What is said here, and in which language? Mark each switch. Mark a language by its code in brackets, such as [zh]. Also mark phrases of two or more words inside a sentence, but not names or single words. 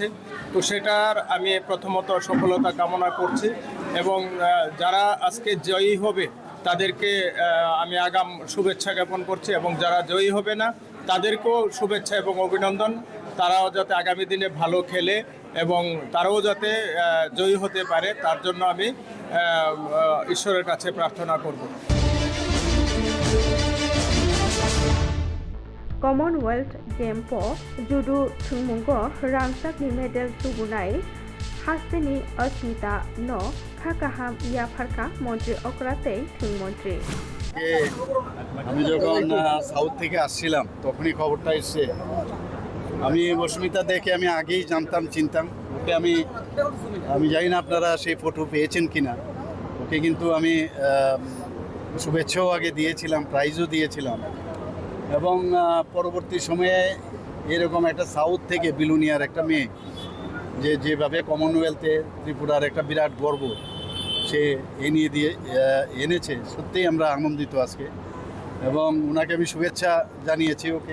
[bn] তো সেটার আমি প্রথমত সফলতা কামনা করছি এবং যারা আজকে জয়ী হবে তাদেরকে আমি আগাম শুভেচ্ছা জ্ঞাপন করছি এবং যারা জয়ী হবে না তাদেরকেও শুভেচ্ছা এবং অভিনন্দন। তারাও যাতে আগামী দিনে ভালো খেলে এবং তারাও যাতে জয়ী হতে পারে তার জন্য আমি ঈশ্বরের কাছে প্রার্থনা করব। [trk] Commonwealth Game po judo thungmungo rangtakni medal tubunai hasteni Asmita no khakaham yafarka মন্ত্রী অকরাতেই থুংমন্ত্রী [bn] আমি যখন সাউথ থেকে আসছিলাম তখনই খবরটা এসছে। আমি অস্মিতা দেখে আমি আগেই জানতাম, চিনতাম ওকে। আমি জানি না আপনারা সেই ফটো পেয়েছেন কিনা। ওকে কিন্তু আমি শুভেচ্ছাও আগে দিয়েছিলাম, প্রাইজও দিয়েছিলাম এবং পরবর্তী সময়ে এরকম একটা সাউথ থেকে বিলুনিয়ার একটা মেয়ে যেভাবে কমনওয়েলথে ত্রিপুরার একটা বিরাট গর্ব সে এনেছে, সত্যিই আমরা আনন্দিত আজকে এবং ওনাকে আমি শুভেচ্ছা জানিয়েছি ওকে।